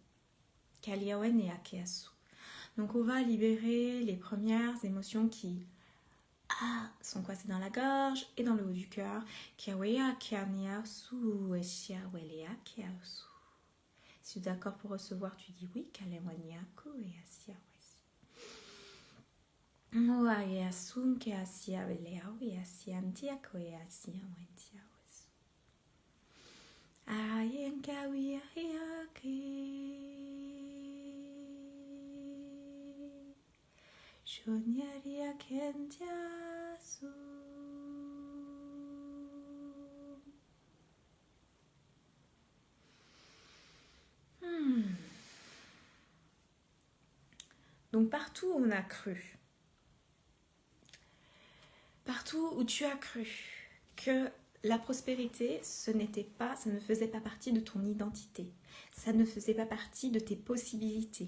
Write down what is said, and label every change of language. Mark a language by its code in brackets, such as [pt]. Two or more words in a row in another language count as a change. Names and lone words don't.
[fr] Kaliawen et Akeasu. Donc on va libérer les premières émotions qui sont coincées dans la gorge et dans le haut du cœur. Kiawea Kianiasu Eshiawelea Kiasu. Si tu es d'accord pour recevoir, tu dis oui. Kalewaniaku et Asiawesi. Oaeasum ke Asiawelea et Asiantiako et Asiawentiawesi. Ayen Kawia Hiaki. Shonyaria Kentiasu. Donc partout où on a cru, partout où tu as cru que la prospérité, ça ne faisait pas partie de ton identité, ça ne faisait pas partie de tes possibilités.